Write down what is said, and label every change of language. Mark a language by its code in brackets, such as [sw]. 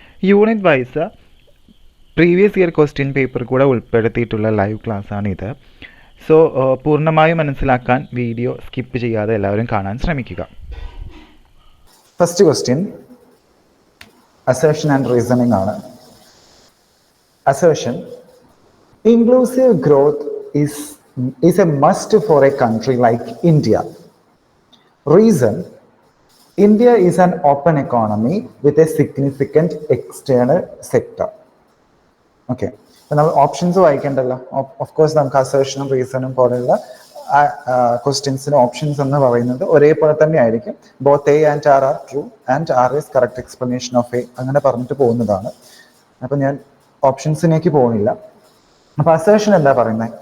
[ml] Unit wise previous year question paper കൂടെ ഉൾപ്പെടുത്തിയിട്ടുള്ള live ക്ലാസ്സാണിത്. So പൂർണ്ണമായും മനസ്സിലാക്കാൻ വീഡിയോ സ്കിപ്പ് ചെയ്യാതെ എല്ലാവരും കാണാൻ ശ്രമിക്കുക. First question assertion and reasoning ആണ്. [en] Assertion: inclusive growth is a must for a country like India. Reason: India is an open economy with a significant external sector. [ml] Okay, നമ്മൾ options വായിക്കേണ്ടല്ലോ. Of course നമുക്ക് അസേർഷനും റീസണും പോലെയുള്ള ക്വസ്റ്റ്യൻസിന് options എന്ന് പറയുന്നത് ഒരേപോലെ തന്നെ ആയിരിക്കും. [en] both A and R are true and R is correct explanation of A, [ml] അങ്ങനെ പറഞ്ഞിട്ട് പോകുന്നതാണ്. അപ്പം ഞാൻ ഓപ്ഷൻസിലേക്ക് പോകുന്നില്ല. അപ്പൊ അസേർഷൻ എന്താ പറയുന്നത്?